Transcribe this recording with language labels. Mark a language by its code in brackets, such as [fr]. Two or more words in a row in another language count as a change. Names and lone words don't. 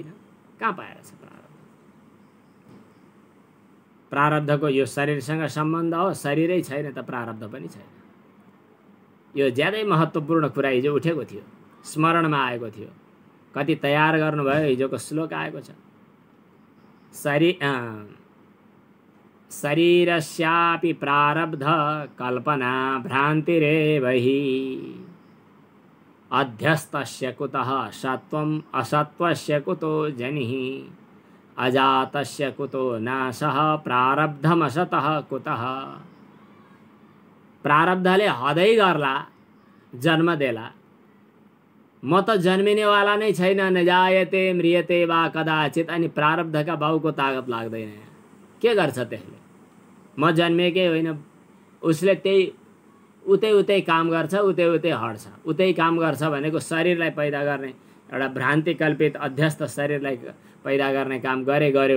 [ne] कहाँ पाएर छ प्रारब्ध? प्रारब्धको यो शरीरसँग सम्बन्ध हो, शरीरै छैन त प्रारब्ध पनि छैन। यो ज्यादै महत्त्वपूर्ण कुरा हिजो उठेको थियो, स्मरणमा आएको थियो। कति तयार गर्नुभयो? हिजोको श्लोक आएको छ। [sa] शरीरस्यापि प्रारब्ध कल्पना भ्रान्तिरेव हि अध्यस्तस्य कुतः सत्वम् असत्वस्य कुतो जनिः अजातस्य कुतो नाशः प्रारब्धमसतः कुतः। [ne] प्रारब्धले हदै गर्ला, जन्म देला। म त जन्मिनेवाला नै छैन, [sa] नजायते म्रियते वा कदाचित। [ne] अनि प्रारब्धका बाउको तागत लाग्दैन। के गर्छ त्यसले? म जन्मेकै होइन, उसले त्यही उतै काम गर्छ, उतै हट्छ। उतै काम गर्छ भनेको शरीरलाई पैदा गर्ने एउटा भ्रान्ति कल्पित अध्यस्त शरीरलाई पैदा गर्ने काम गर्यो।